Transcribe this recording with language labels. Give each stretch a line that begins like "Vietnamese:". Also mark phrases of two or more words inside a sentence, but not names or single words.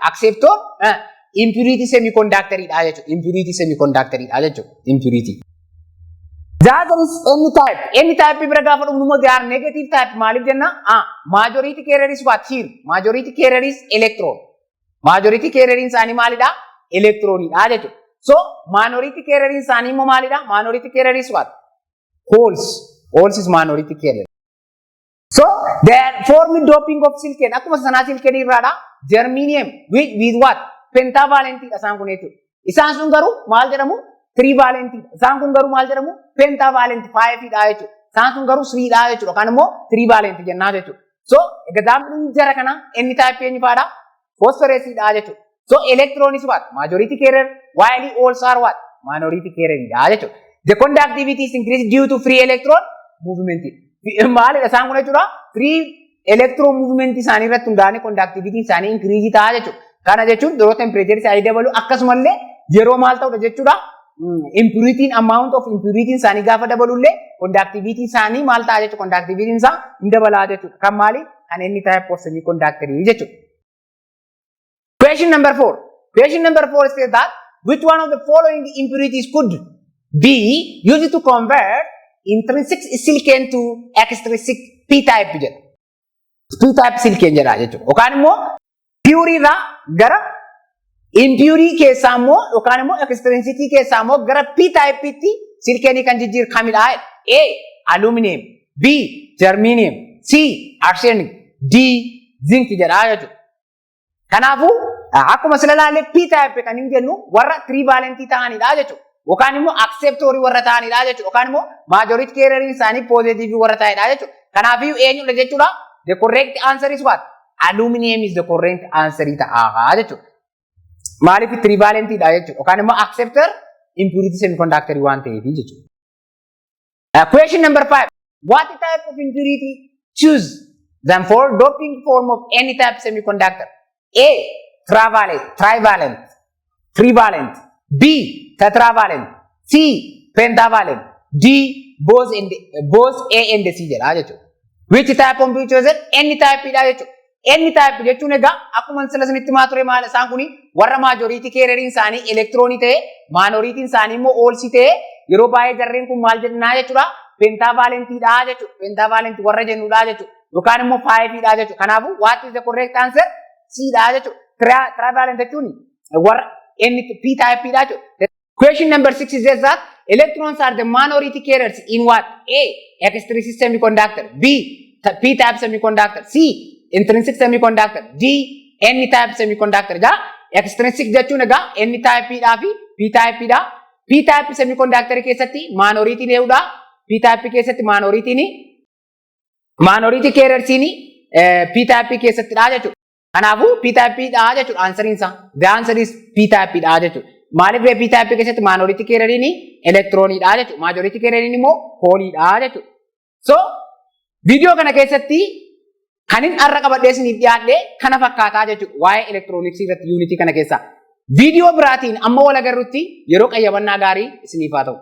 English: Acceptor impurity semiconductor
Oromo: dha jechuudha.
English: Impurity semiconductor
Oromo: dha jechuudha.
English: Impurity. That is N-type.
Oromo: N-type bira gaafa dhumnu
English: they are negative type.
Oromo: Maalif jenna?
English: Majority carrier is what here? Majority carrier is electron. Majority carrier
Oromo: isaanii maalidha? Electron dha jechuudha. So
English: minority carrier
Oromo: isaanii immoo maalidha?
English: Minority carrier is what? Holes. Holes is minority carrier. So they form doping of silicon.
Oromo: Akkuma sanaa silicon irraadha.
English: Germanium with what?
Oromo: Pentavalent isaan kun jechuudha. Isaan sun garuu maal jedhamu? Trivalent. Isaan kun garuu maal jedhamu? Pentavalent 5 dha jechuudha. Isaan kun garuu 3 dha jechuudha. Yookaan immoo trivalent jennaa jechuudha. So example jara kana N-type eenyu fa'aadha? Phosphorus dha jechuudha.
English: So electron is what? Majority carrier. While holes are what? Minority carrier
Oromo: dha jechuudha.
English: The conductivity is increased due to free electron movement.
Oromo: Maalidha isaan kun jechuudha?
English: Free electron movement
Oromo: isaanii irratti hundaa'anii conductivity isaanii increase ta'a jechuudha. Kana jechuun yeroo temperature isaanii dabalu akkasumallee yeroo maal ta'udha jechuudha? Impurity
English: amount of impurity
Oromo: isaanii gaafa dabalullee conductivity isaanii maal ta'a jechuudha? Conductivity isaa hin dabalaa jechuudha. Kan maali? Kan inni
English: type of semiconductor
Oromo: jechuudha.
English: Question number 4. Question number 4 says that which one of the following impurities could be used to convert intrinsic silicon to extrinsic P-type jedha. P-type silicon
Oromo: jedha jechuudha. Yookaan immoo pure irraa gara impure keessaa immoo yookaan immoo extrinsic keessaa immoo gara P-type tti silicon kan jijjiirkamidha. A. Aluminum. B. Germanium. C. Arsenic. D. Zinc jedha jechuudha. Kanaafuu akkuma sila laalee P-type kan hin jennu warra trivalent ta'anidha jechuudha. Yookaan immoo acceptorii warra ta'anidha jechuudha. Yookaan immoo
English: majority carrier
Oromo: isaanii positive warra ta'anidha jechuudha. Kanaafuu eenyudha jechuudha?
English: The correct answer is what? Aluminum is the correct answer
Oromo: ta'a jechuudha. Maaliif trivalent dha jechuudha. Yookaan immoo
English: acceptor impurity semiconductor
Oromo: waan ta'eef jechuudha.
English: Question number 5. What type of impurity choose them for doping form of any type semiconductor? A. Trivalent. B. Tetravalent. C. Pentavalent. D. Bose A and C
Oromo: jedha jechuudha.
English: Which type of impurity chosen?
Oromo: Any type dha jechuudha.
English: Any type
Oromo: jechuun egaa akkuma sila sanitti maa ture maal isaan kuni warra
English: majority carrier
Oromo: isaanii electron ta'e minority isaanii immoo holes ta'e yeroo baay'ee jarreen kun maal jennaa jechuudha? Pentavalent dha jechuudha. Pentavalent warra jennudha jechuudha. Yookaan immoo 5 dha jechuudha.
English: Kanaafuu what is the correct answer?
Oromo: C dha jechuudha. Trivalent jechuun warra P-type dha jechuudha.
English: Question number 6 is that electrons are the minority carriers in what? A. Extrinsic semiconductor. B. P-type semiconductor. C. Intrinsic semiconductor. D. N-type semiconductor.
Oromo: Extrinsic jechuun egaa N-type dhaa fi P-type dha.
English: P-type semiconductor
Oromo: keessatti minority dha. P-type keessatti
English: minority carriers
Oromo: P-type keessatti dha jechuudha. Kanaafuu P-type dha jechuudha answering isaa.
English: The answer is P-type
Oromo: dha jechuudha. Maaliif P-type keessatti
English: minority carrier
Oromo: electron dha jechuudha.
English: Majority carrier
Oromo: immoo hole dha jechuudha. So video kana keessatti kanin arra qabadhee isiniif dhiyaadhe kana fakkaataa jechuudha. Waa'ee electronics irratti unity kana keessa. Video biraatiin amma wal agarrutti yeroo qayyabannaa gaarii isiniif haa ta'u.